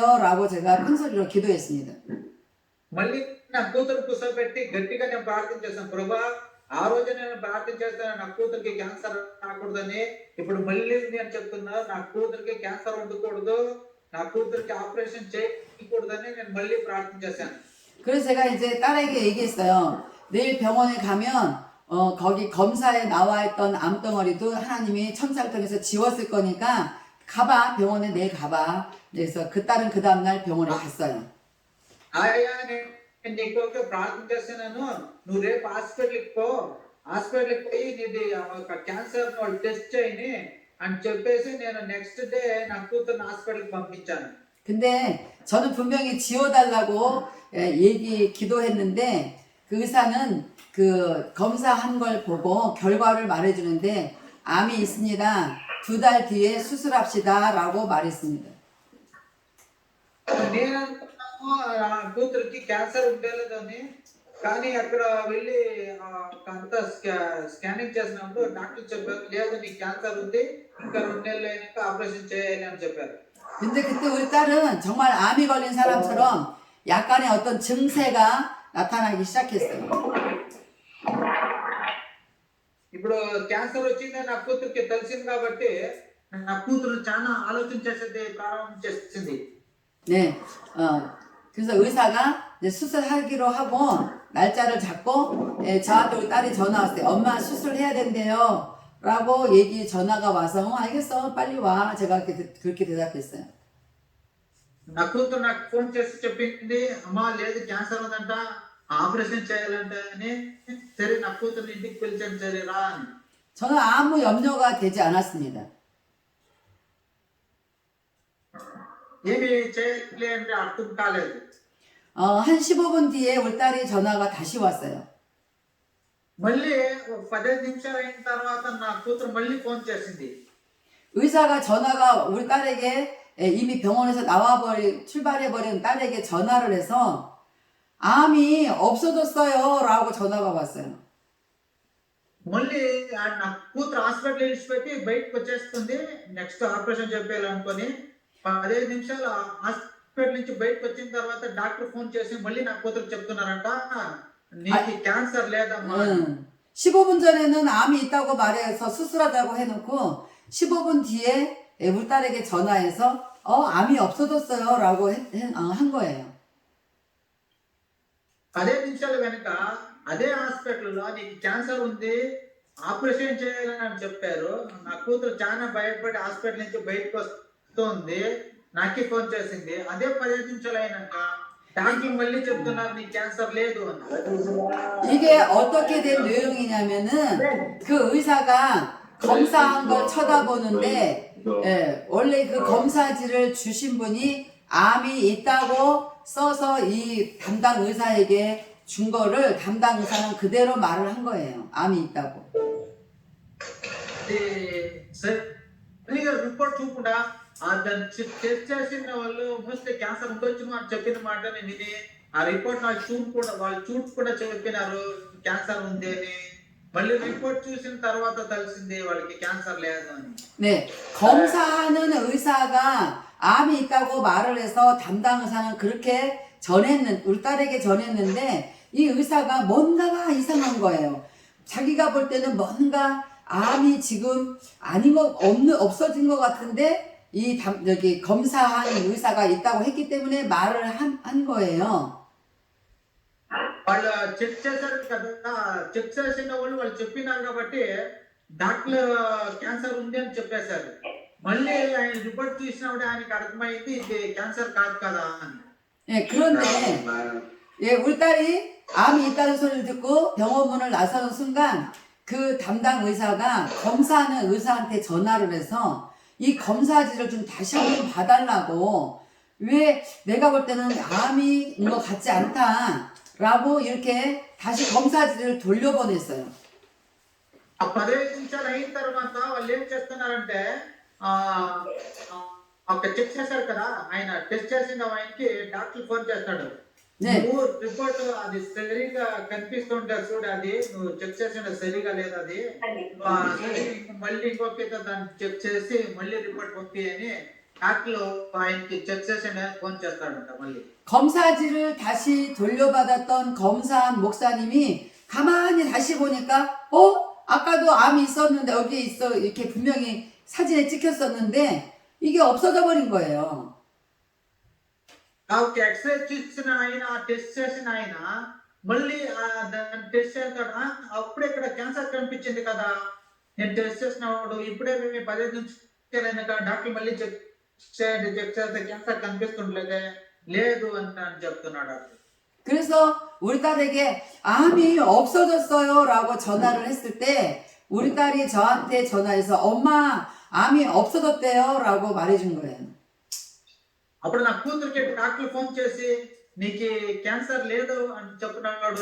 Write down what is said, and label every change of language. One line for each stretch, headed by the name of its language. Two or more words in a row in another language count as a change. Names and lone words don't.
Korean: 라고 제가 큰 소리로 기도했습니다.
Telugu: మళ్ళీ నా కూతురు కూర్చోబెట్టి గట్టిగా నేను ప్రార్థన చేశాను. ప్రభా, ఆ రోజు నేను ప్రార్థన చేస్తాను నా కూతురికి క్యాన్సర్ రాకూడదని, ఇప్పుడు మళ్ళీ ఉంది అని చెప్తున్నా, నా కూతురికి క్యాన్సర్ ఉండకూడదు, 나 కూతురికి ఆపరేషన్ చేయకూడదని నేను మళ్ళీ ప్రార్థన చేశాను.
Korean: 그래서 제가 이제 딸에게 얘기했어요. 내일 병원에 가면 거기 검사에 나와 있던 암덩어리도 하나님이 천사를 통해서 지웠을 거니까 가봐, 병원에 내일 가봐. 그래서 그 딸은 그 다음날 병원에 갔어요.
Telugu: ఆయా నేను నీకు ప్రార్థన చేస్తున్నాను, నువ్వు రేపు హాస్పిటల్కి పోయి నీది
English: cancer test
Telugu: చేయని అని చెప్పేసి నేను
English: next day
Telugu: నా కూతురుని హాస్పిటల్కి పంపించాను.
Korean: 근데 저는 분명히 지워달라고 기도했는데 그 의사는 그 검사한 걸 보고 결과를 말해주는데 암이 있습니다. 2달 뒤에 수술합시다 라고 말했습니다.
Telugu: నేను నా కూతురికి క్యాన్సర్ ఉండలేదని, కానీ అక్కడ వెళ్ళి అంత స్కానింగ్ చేసినప్పుడు డాక్టర్ చెప్పారు, లేదు నీకు క్యాన్సర్ ఉంది, ఇంకా 2 నెలలు అయినాక ఆపరేషన్ చేయాలి అని చెప్పారు.
Korean: 근데 그때 우리 딸은 정말 암이 걸린 사람처럼 약간의 어떤 증세가 나타나기 시작했어요.
Telugu: ఇప్పుడు క్యాన్సర్ వచ్చిందని నా కూతురికి తెలిసింది కాబట్టి నా కూతురు చాలా ఆలోచన చేసేది ప్రారంభం చేసింది.
Korean: 네, 그래서 의사가 이제 수술하기로 하고 날짜를 잡고 저한테 우리 딸이 전화 왔어요. 엄마 수술해야 된대요. 라고 전화가 와서 알겠어, 빨리 와. 제가 그렇게 대답했어요.
Telugu: నా కూతురు నాకు ఫోన్ చేసి చెప్పింది, అమ్మా లేదు క్యాన్సర్ ఉందంట, ఆపరేషన్ చేయాలంట అని. సరే నా కూతురు ఇంటికి పిలిచాను, సరే రా అని.
Korean: 저는 아무 염려가 되지 않았습니다.
Telugu: ఏమి చేయాలి అంటే అర్థం కాలేదు.
Korean: 한 15분 뒤에 우리 딸이 전화가 다시 왔어요.
Telugu: మళ్ళీ 15 నిమిషాలు అయిన తర్వాత నా కూతురు మళ్ళీ ఫోన్ చేసింది.
Korean: 의사가 전화가 우리 딸에게 이미 병원에서 출발해버린 딸에게 전화를 해서 암이 없어졌어요 라고 전화가 왔어요.
Telugu: మళ్ళీ నా కూతురు హాస్పిటల్ విడిచిపెట్టి బయటకు వచ్చేస్తుంది,
English: next operation
Telugu: చెప్పాలనుకొని. 15 నిమిషాలు హాస్పిటల్ నుంచి బయటకు వచ్చిన తర్వాత డాక్టర్ ఫోన్ చేసి మళ్ళీ నా కూతురు చెప్తున్నారంట, నీకు క్యాన్సర్ లేదమ్మా.
Korean: 15분 전에는 암이 있다고 말해서 수술하자고 해놓고 15분 뒤에 우리 딸에게 전화해서 암이 없어졌어요 라고 한 거예요.
Telugu: అదే నిమిషాలు కనుక అదే హాస్పిటల్లో నీకు క్యాన్సర్ ఉంది ఆపరేషన్ చేయాలని చెప్పారు. నా కూతురు చాలా భయపడి హాస్పిటల్ నుంచి బయటకు వస్తుంది. నాకే ఫోన్ చేసింది. అదే 15 నిమిషాలు అయినాక డాక్టర్ మళ్ళీ చెప్తున్నారు నీకు క్యాన్సర్ లేదు అని.
Korean: 이게 어떻게 된 내용이냐면은 그 의사가 검사한 걸 쳐다보는데 원래 그 검사지를 주신 분이 암이 있다고 써서 이 담당 의사에게 준 거를 담당 의사는 그대로 말을 한 거예요. 암이 있다고.
Telugu: సరిగా రిపోర్ట్ చూకుండా దాన్ని టెస్ట్ చేసిన వాళ్ళు
English: mostly cancer
Telugu: ఉండొచ్చు అని చెప్పిన మాటని విని ఆ రిపోర్ట్ వాళ్ళు చూడకుండా చెప్పినారు క్యాన్సర్ ఉంది అని. మళ్ళీ రిపోర్ట్ చూసిన తర్వాత తెలిసింది వాళ్ళకి క్యాన్సర్ లేదు అని.
Korean: 네, 검사하는 의사가 암이 있다고 말을 해서 담당 의사는 그렇게 우리 딸에게 전했는데 이 의사가 뭔가가 이상한 거예요. 자기가 볼 때는 뭔가 암이 지금 없어진 것 같은데 여기 검사한 의사가 있다고 했기 때문에 말을 한 거예요.
Telugu: వాళ్ళు చెక్ చేశారు కదా, చెక్ చేసిన వాళ్ళు చెప్పినారు కాబట్టి డాక్టర్ క్యాన్సర్ ఉంది అని చెప్పేశారు. మళ్ళీ ఆయన రిపోర్ట్ చూసినప్పుడు ఆయనకి అర్థమైంది ఇది క్యాన్సర్ కాదు కదా అని.
Korean: 예, 그런데 우리 딸이 암이 있다는 소리를 듣고 병원문을 나서는 순간 그 담당 의사가 검사하는 의사한테 전화를 해서 이 검사지를 좀 다시 한번 봐달라고, 왜 내가 볼 때는 암인 것 같지 않다라고 이렇게 다시 검사지를 돌려보냈어요.
Telugu: ఆ 15 నిమిషాలు అయిన తర్వాత వాళ్ళు ఏం చేస్తున్నారంటే ఒక చెక్ చేశారు కదా, ఆయన టెస్ట్ చేసిన ఆయనకి డాక్టర్ ఫోన్ చేస్తాడు. నువ్వు రిపోర్ట్ అది సరిగా కనిపిస్తుంటే చూడు, అది నువ్వు చెక్ చేసిన సరిగా లేదు, అది మళ్ళీ ఇంకొక దాన్ని చెక్ చేసి మళ్ళీ రిపోర్ట్ పంపి అని డాక్టర్ ఆయనకి చెక్ చేసిన ఫోన్ చేస్తాడంట. మళ్ళీ
Korean: 검사지를 다시 돌려받았던 검사한 목사님이 가만히 다시 보니까 아까도 암이 있었는데 여기에 있어 이렇게 분명히 사진에 찍혔었는데 이게 없어져 버린 거예요.
Telugu: నాకు ఎక్స్రే చూసిన ఆయన టెస్ట్ చేసిన ఆయన మళ్ళీ దాన్ని టెస్ట్ చేస్తాడు. అప్పుడే ఇక్కడ క్యాన్సర్ కనిపించింది కదా, నేను టెస్ట్ చేసినప్పుడు ఇప్పుడే మేము 15 నిమిషాలైనాక డాక్టర్ మళ్ళీ చెక్ చేస్తే క్యాన్సర్ కనిపిస్తుండలేదే, లేదు అని చెప్తున్నాడు.
Korean: 그래서 우리 딸에게 암이 없어졌어요 라고 전화를 했을 때 우리 딸이 저한테 전화해서 엄마 암이 없어졌대요 라고 말해준 거예요.
Telugu: అప్పుడు నా కూతురికి డాక్టర్ ఫోన్ చేసి నీకు క్యాన్సర్ లేదు అని చెప్పినాడు.